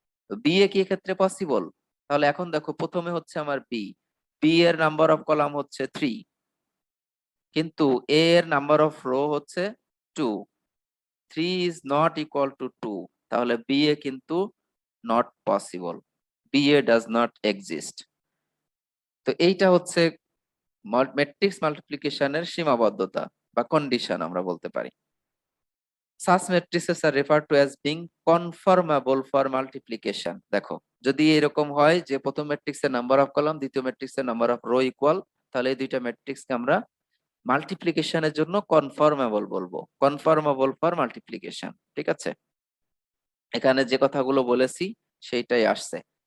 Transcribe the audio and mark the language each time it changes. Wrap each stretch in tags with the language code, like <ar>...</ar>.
<bn>তো B A কি এক্ষেত্রে পসিবল? তাহলে এখন দেখো, প্রথমে হচ্ছে আমার বি, বি এর নাম্বার অফ কলাম হচ্ছে 3, কিন্তু এ এর নাম্বার অফ রো হচ্ছে 2।</bn> <en>3 is not equal to 2,</en> <bn>তাহলে বি এ কিন্তু</bn> <en>Not possible, B A does not exist.</en> <bn>তো এইটা হচ্ছে ম্যাট্রিক্স মাল্টিপ্লিকেশনের সীমাবদ্ধতা বা কন্ডিশন আমরা বলতে পারি।</bn> <en>Such matrices are referred to as being conformable for multiplication.</en> <bn>দেখো, যদি এরকম হয় যে প্রথম ম্যাট্রিক্সের নাম্বার অফ কলাম দ্বিতীয় ম্যাট্রিক্সের নাম্বার অফ রো ইকুয়াল, তাহলে এই দুইটা ম্যাট্রিক্সকে আমরা মাল্টিপ্লিকেশনের জন্য কনফর্মেবল বলবো, কনফর্মেবল ফর মাল্টিপ্লিকেশন। ঠিক আছে, এখানে যে কথাগুলো বলেছি সেইটাই আসছে।</bn>